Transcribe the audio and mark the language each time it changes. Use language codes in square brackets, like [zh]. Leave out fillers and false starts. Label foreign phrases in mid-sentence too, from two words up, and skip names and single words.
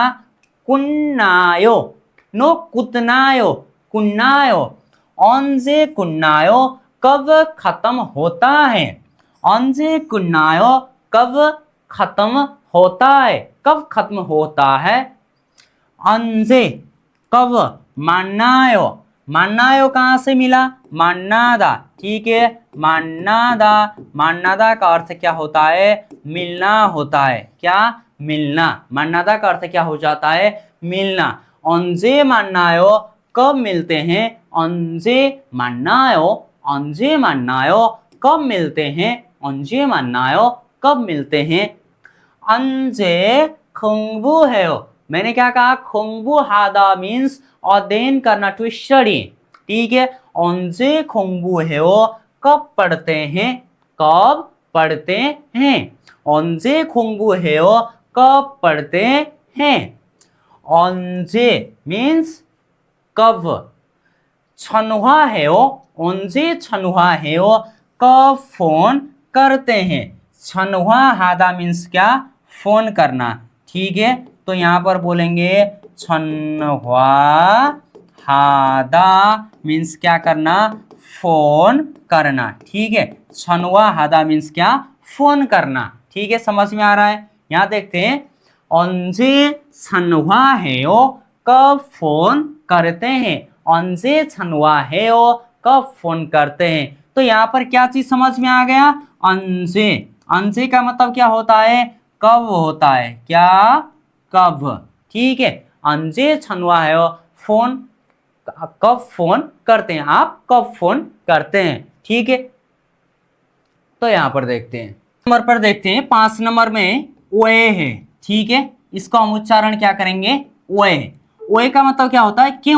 [ko] 끝나요, 노 끝나요, 끝나요. 언제 끝나요 [hi] कब खत्म होता है, [ko] 언제 끝나요 [hi] कब खत्म होता है, कब खत्म होता है। 언제 कब, [ko] 만나요, 만나요 [hi] कहाँ से मिला? 만나다। ठीक है, [ko] 만나다, 만나다 [hi] का अर्थ क्या होता है? मिलना होता है। क्या? मिलना। 만나다 का अर्थ क्या हो जाता है? मिलना। [ko] 언제 만나요 [hi] कब मिलते हैं, [ko] 언제 만나요, 언제 만나요 [hi] कब मिलते हैं, [ko] 언제 만나요 [hi] कब मिलते हैं। [ko] 언제 공부해요, [hi] मैंने क्या कहा? 공부하다 मीन्स अध्ययन करना, [en] to study. [hi] ठीक है, [ko] 언제 공부해요 [hi] कब पढ़ते हैं, कब पढ़ते हैं। [ko] 언제 공부해요 [hi] कब पढ़ते हैं। 언제 मीन्स कब। [ko] 전화해요, 언제 전화해요 [hi] कब फोन करते हैं। 전화하다 मीन्स क्या? फोन करना। ठीक है, तो यहाँ पर बोलेंगे 전화하다 मीन्स क्या करना? फोन करना। ठीक है, 전화하다 मीन्स क्या? फोन करना। ठीक है, समझ में आ रहा है? यहाँ देखते हैं [ko] 언제 전화해요 [hi] कब फोन करते हैं, [ko] 언제 전화해요 [hi] कब फोन करते हैं। तो यहाँ पर क्या चीज समझ में आ गया? 언제। 언제 का मतलब क्या होता है? कब होता है। क्या? कब। ठीक है, [ko] 언제 전화해요 [hi] फोन, कब फोन करते हैं, आप कब फोन करते हैं। ठीक है, तो यहाँ पर देखते हैं नंबर पर देखते हैं 5 नंबर में ओए है। ठीक है, इसको हम उच्चारण क्या करेंगे? ओए। ओए का मतलब क्या होता है? क्यों।